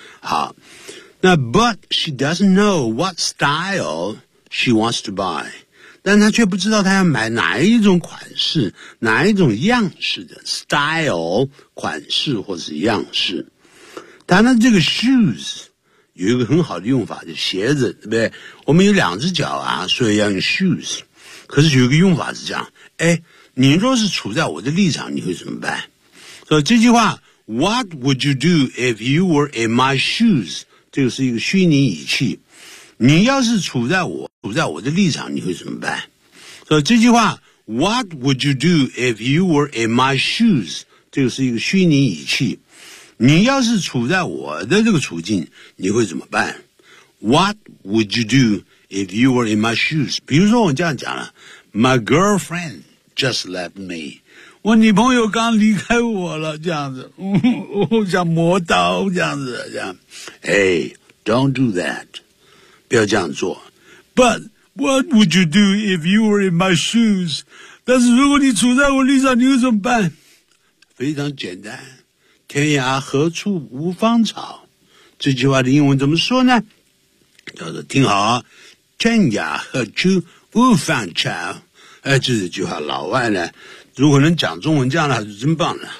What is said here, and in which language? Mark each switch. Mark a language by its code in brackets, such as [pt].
[zh] 好，那 [en] but she doesn't know what style she wants to buy， [zh] 但她却不知道她要买哪一种款式、哪一种样式的 style 款式或是样式。谈到这个 shoes， 有一个很好的用法，就是鞋子，对不对？我们有两只脚啊，所以要用 shoes。可是有一个用法是这样。哎，你若是处在我的立场，你会怎么办？所以这句话 [en] What would you do if you were in my shoes？ [zh] 这个是一个虚拟语气。你要是处在我的立场，你会怎么办？所以这句话 [en] What would you do if you were in my shoes？ [zh] 这个是一个虚拟仪器。你要是处在我的这个处境，你会怎么办？ [en] What would you do if you were in my shoes? [zh] 比如说我这样讲了， [en] My girlfriend just left me. [zh] 我女朋友刚离开我了，这样子，我想磨刀，这样子，这样。 [en] Hey, don't do that. [zh] 不要这样做。 [en] But what would you do if you were in my shoes? [zh] 但是如果你处在我立场，你会怎么办？非常简单。天涯何处无芳草，这句话的英文怎么说呢？叫做听好，天涯何处无芳草。哎，这句话老外呢，如果能讲中文这样的话就真棒了。